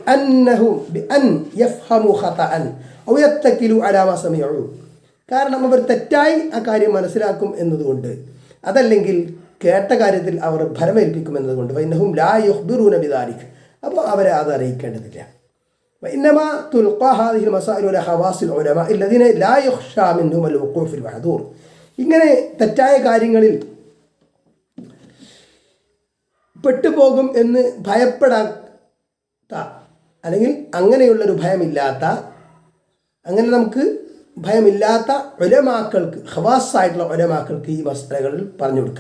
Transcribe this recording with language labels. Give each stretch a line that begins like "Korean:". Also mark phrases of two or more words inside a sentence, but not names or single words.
Malayalam: കാരണം അവർ തെറ്റായി ആ കാര്യം മനസ്സിലാക്കും എന്നതുകൊണ്ട്, അതല്ലെങ്കിൽ കേട്ട കാര്യത്തിൽ അവർ ഫലമേൽപ്പിക്കും എന്നതുകൊണ്ട്
Arabic: وإنهم لا يخبرون بذلك,
Malayalam: അപ്പോൾ അവരെ അത് അറിയിക്കേണ്ടതില്ല.
Arabic: وإنما تلقى هذه المسائل إلى خواص العلماء الذين لا يخشى منهم الوقوع في المحظور.
Malayalam: ഇങ്ങനെ തെറ്റായ കാര്യങ്ങളിൽ പെട്ടുപോകും എന്ന് ഭയപ്പെടാത്ത, അല്ലെങ്കിൽ അങ്ങനെയുള്ളൊരു ഭയമില്ലാത്ത, അങ്ങനെ നമുക്ക് ഭയമില്ലാത്ത ഉലമാക്കൾക്ക്, ഖവാസായിട്ടുള്ള ഉലമാക്കൾക്ക് ഈ മസ്അലകളിൽ പറഞ്ഞു കൊടുക്കാം.